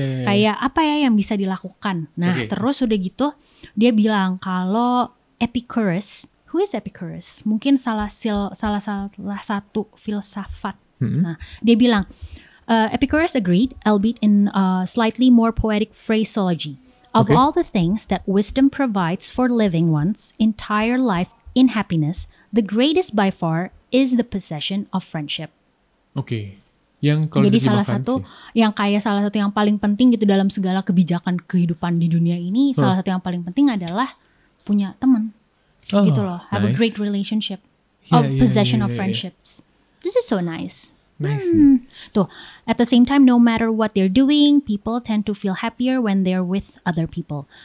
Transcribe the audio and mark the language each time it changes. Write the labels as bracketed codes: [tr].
[id] Kayak apa ya yang bisa dilakukan. Nah, terus udah gitu dia bilang kalau Epicurus, [en] who is Epicurus? [id] Mungkin salah satu filsafat. Nah, dia bilang [en] Epicurus agreed, albeit in slightly more poetic phraseology, of all the things that wisdom provides for living one's entire life in happiness, the greatest by far is the possession of friendship. [id] Jadi salah satu yang paling penting gitu dalam segala kebijakan kehidupan di dunia ini, salah satu yang paling penting adalah punya teman. Gitu loh, [en] have a great relationship, possession of friendships. This is so nice. Nice. [id] Tuh, [en] at the same time, no matter what they're doing, people tend to feel happier when they're with other people.